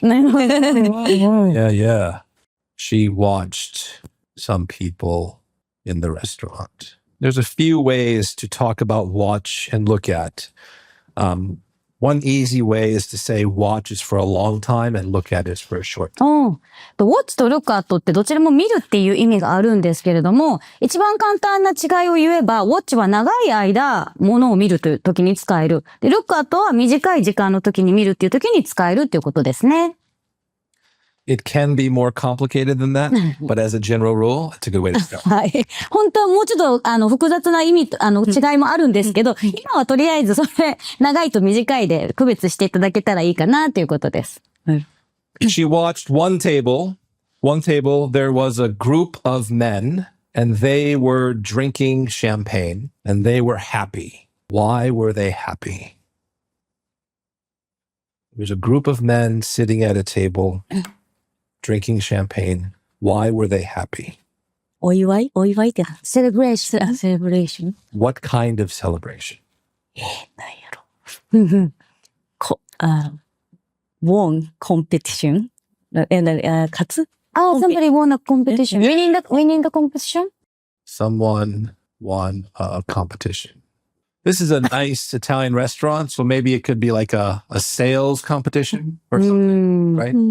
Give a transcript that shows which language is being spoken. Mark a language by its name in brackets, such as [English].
[English] Yeah. She watched some people in the restaurant. There's a few ways to talk about watch and look at. One easy way is to say watch is for a long time and look at is for a short time. [Japanese] Watch と look at ってどちらも見るっていう意味があるんですけれども、一番簡単な違いを言えば、watch は長い間物を見るという時に使える。で、look at は短い時間の時に見るっていう時に使えるっていうことですね。 [English] It can be more complicated than that, but as a general rule, it's a good way to start. [Japanese] はい。本当はもうちょっと、複雑な意味と、違いもあるんですけど、今はとりあえずそれ、長いと短いで区別していただけたらいいかなということです。 [English] She watched one table. One table, there was a group of men, and they were drinking champagne, and they were happy. Why were they happy? There's a group of men sitting at a table.Drinking champagne. Why were they happy? [Japanese] お祝いってcelebration. [English] What kind of celebration? [Japanese] なんやろ。 [English] won competition. [Japanese] 勝つ？ [English] somebody won a competition. Winning the competition? Someone won a competition. This is a nice Italian restaurant, so maybe it could be like a sales competition or something, right?